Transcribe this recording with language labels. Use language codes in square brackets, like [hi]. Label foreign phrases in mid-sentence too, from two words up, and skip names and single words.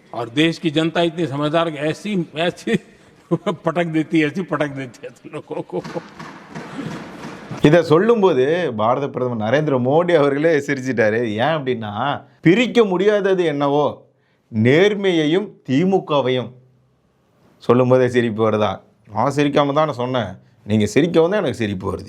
[hi] और देश की जनता इतनी समझदार कि ऐसी ऐसी पटक देती है लोगों को. [ta] இதை சொல்லும்போது பாரத பிரதமர் நரேந்திர மோடி அவர்களே சிரிச்சிட்டாரு. ஏன் அப்படின்னா, பிரிக்க முடியாதது என்னவோ நேர்மையையும் திமுகவையும் சொல்லும்போதே சிரிப்பு வருதா? நான் சிரிக்காம தான் நான் சொன்னேன், நீங்கள் சிரிக்கவும் தான் எனக்கு சிரிப்பு வருது.